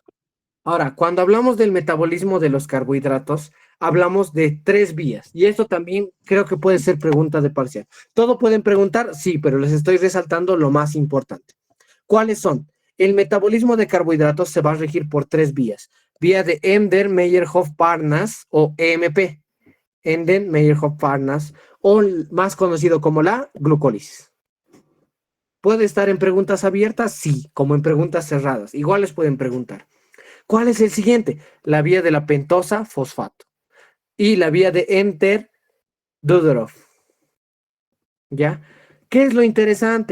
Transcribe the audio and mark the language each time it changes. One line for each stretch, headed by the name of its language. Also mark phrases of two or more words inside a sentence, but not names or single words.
Spanish: Ahora, cuando hablamos del metabolismo de los carbohidratos, hablamos de tres vías. Y esto también creo que puede ser pregunta de parcial. ¿Todo pueden preguntar? Sí, pero les estoy resaltando lo más importante. ¿Cuáles son? El metabolismo de carbohidratos se va a regir por tres vías. Vía de Ender-Meyerhof-Parnas o EMP. Ender-Meyerhof-Parnas o más conocido como la glucólisis. ¿Puede estar en preguntas abiertas? Sí, como en preguntas cerradas. Igual les pueden preguntar. ¿Cuál es el siguiente? La vía de la pentosa fosfato y la vía de Enter-Dudorov. ¿Ya? ¿Qué es lo interesante?